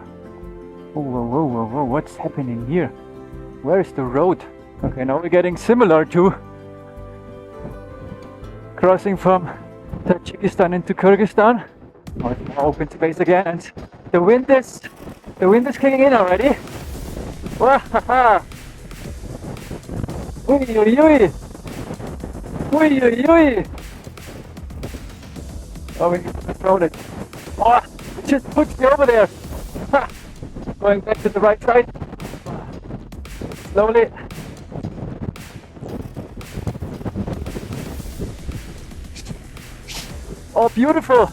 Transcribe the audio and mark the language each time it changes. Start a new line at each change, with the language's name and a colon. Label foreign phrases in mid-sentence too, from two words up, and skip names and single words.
English: Whoa, whoa, whoa, whoa, whoa, what's happening here? Where is the road? Okay, now we're getting similar to crossing from Tajikistan into Kyrgyzstan. Now it's more open space again, and the wind is kicking in already. Wahaha! Ui, ui, ui! Ui, ui, ui! Oh, we need to control it. Oh, it just pushed me over there! Ha! Going back to the right side. Slowly. Oh, beautiful!